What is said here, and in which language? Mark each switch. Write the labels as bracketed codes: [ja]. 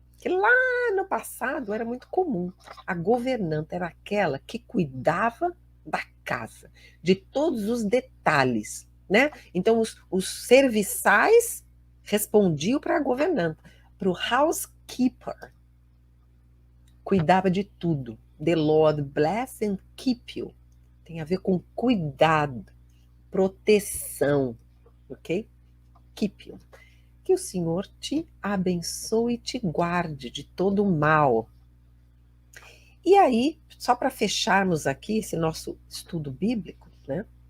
[pt] Que lá no passado era muito comum. A governanta era aquela que cuidava da casa, de todos os detalhes, né? Então os serviçais respondiam para a governanta, para o housekeeper. Cuidava de tudo. [en] The Lord bless and keep you. [pt] Tem a ver com cuidado, proteção, ok? [en] Keep you. [pt] Que o Senhor te abençoe e te guarde de todo o mal. E aí, só para fecharmos aqui esse nosso estudo bíblico, né?